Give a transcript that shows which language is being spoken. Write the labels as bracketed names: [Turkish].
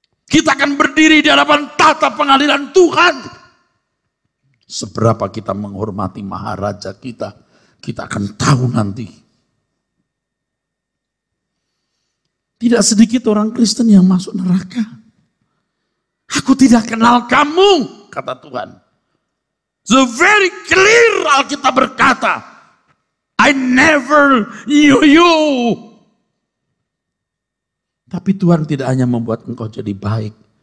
[Indonesian] Kita akan berdiri di hadapan tahta pengadilan Tuhan. Seberapa kita menghormati maharaja kita, kita akan tahu nanti. Tidak sedikit orang Kristen yang masuk neraka. Aku tidak kenal kamu, kata Tuhan. [English] So very clear [Indonesian] Alkitab berkata, [English] I never knew you. [Indonesian] Tapi Tuhan tidak hanya membuat engkau jadi baik.